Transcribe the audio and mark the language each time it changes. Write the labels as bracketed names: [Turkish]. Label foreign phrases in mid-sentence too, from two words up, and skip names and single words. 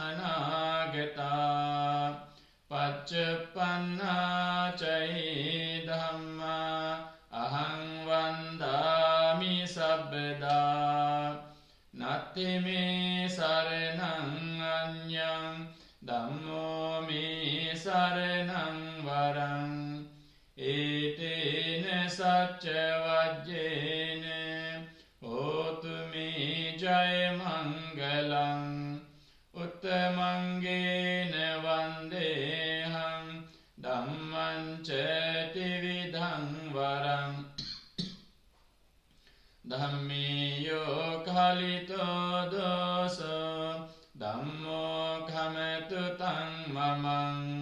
[Pali] අනාගතා පච්චප්පන්නා චෛ ධම්මා අහං වන්දාමි සබ්බදා නත්ති මේ සරණං අඤ්ඤං ධම්මෝ මේ සරණං වරං ඒතේන සච්ච වජ්ජේන හෝතු මේ ජය මංගලං උත්තමංගේන වන්දේහං ධම්මං ච ත්‍රිවිධං වරං ධම්මියෝ කලිතෝ දෝසෝ ධම්මෝ කමතු තං මමං